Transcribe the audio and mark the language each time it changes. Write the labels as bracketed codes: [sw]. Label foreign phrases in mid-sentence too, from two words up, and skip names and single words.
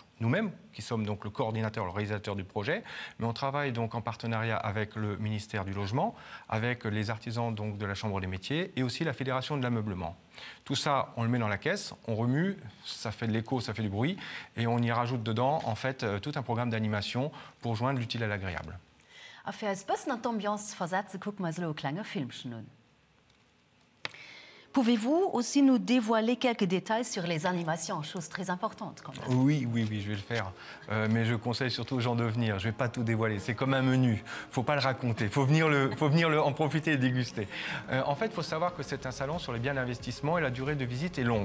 [fr] Nous-mêmes, qui sommes donc le coordinateur, le réalisateur du projet, mais on travaille donc en partenariat avec le ministère du Logement, avec les artisans donc, de la Chambre des métiers et aussi la Fédération de l'ameublement. Tout ça, on le met dans la caisse, on remue, ça fait de l'écho, ça fait du bruit, et on y rajoute dedans, en fait, tout un programme d'animation pour joindre l'utile à l'agréable. [de] Für ein bisschen Ambiance versetzen, gucken wir so ein kleines Filmchen an. [fr] Pouvez-vous aussi nous dévoiler quelques détails sur les animations, chose très importante quand même? Oui, je vais le faire. Mais je conseille surtout aux gens de venir. Je ne vais pas tout dévoiler. C'est comme un menu. Il ne faut pas le raconter. Il faut venir en profiter et déguster. En fait, il faut savoir que c'est un salon sur les biens d'investissement et la durée de visite est longue.